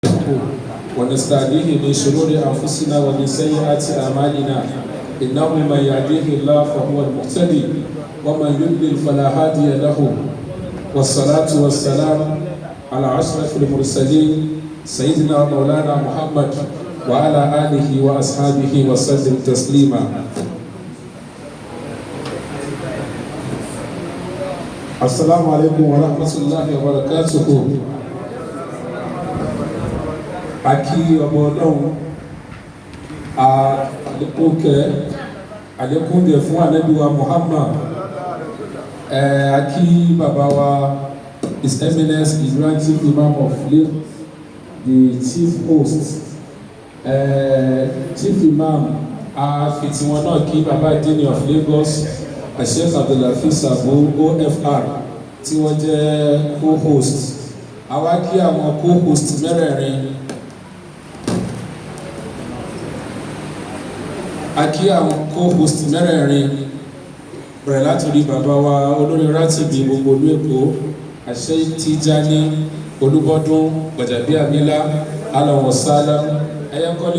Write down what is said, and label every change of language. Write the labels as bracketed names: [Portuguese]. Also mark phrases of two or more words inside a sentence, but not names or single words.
[Arabic] ونستهديه من شرور أنفسنا ومن سيئات أعمالنا إنه من يهديه الله فهو المهتدي ومن يضلل فلا هادي له والصلاة والسلام على أشرف المرسلين سيدنا مولانا محمد وعلى آله وأصحابه وسلم تسليما. السلام عليكم ورحمة الله وبركاته. [Yoruba] Aki ọmọ Ọlọ́run àlékún kẹ fún Ànábì wa Muhammad, aki bàbá wa [English] His Eminence the Grand Chief Imam [Yoruba] of Lagos, the chief host, Chief Imam àfitì wọn náà kí bàbá Dini of Lagos Sheikh Abdulhafiz Sabo OFR tí wọ́n jẹ́ co-host. Àwa kí àwọn co-host mẹ́rẹ̀ẹ̀rin. Akí àwọn co-host mẹ́rẹ̀ẹ̀rin bẹ̀rẹ̀ látòrí bàbá wa olórí Rátìbì gbogbo olú Èkó Sheikh Tijani Olúbọ́dún Gbajabiamila alawọ̀sálá Ayánkọ́lé.